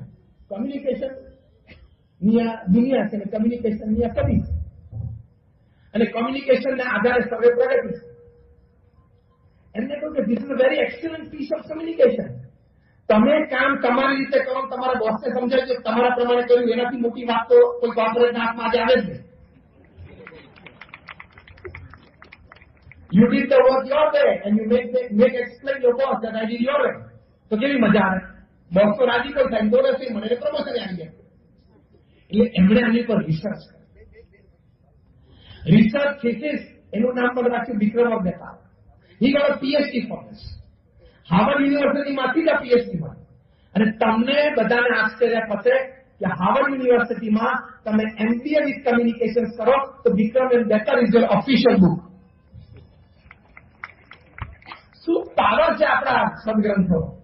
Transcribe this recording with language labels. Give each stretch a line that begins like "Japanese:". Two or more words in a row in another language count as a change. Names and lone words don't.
Gujarati: કમ્યુનિકેશન દુનિયા છે અને કમ્યુનિકેશન ની સદી છે. અને કમ્યુનિકેશનના આધારે સર્વે પ્રગતિ છે. એમને કહ્યું કે
English: this is a very excellent piece of communication.
Gujarati: તમે કામ તમારી રીતે કરો, તમારા બોસને સમજાવજો તમારા પ્રમાણે કર્યું, એનાથી મોટી વાત તો કોઈ કોર્પોરેટના હાથમાં આજે આવે જ નહીં.
English: You did the work your way and you make explain your boss that I did your way.
Gujarati: તો કેવી મજા આવે? બોસ તો રાજી કોઈ થાય, બોલે છે મને પ્રમોશન આવી જાય. એટલે એમણે આની પર રિસર્ચ કરી. રિસર્ચ થીસિસ એનું નામ પણ રાખ્યું વિક્રમ બેતા.
English: He got a PhD for this.
Gujarati: હાર્વર્ડ યુનિવર્સિટીમાંથી જ PhD મળ્યું. અને તમને બધાને આશ્ચર્ય થશે કે હાર્વર્ડ યુનિવર્સિટીમાં તમે
English: MBA with communication
Gujarati: કરો તો વિક્રમ એન્ડ બેતા
English: is your official book.
Gujarati: શું પાવર છે આપણા સદગ્રંથો!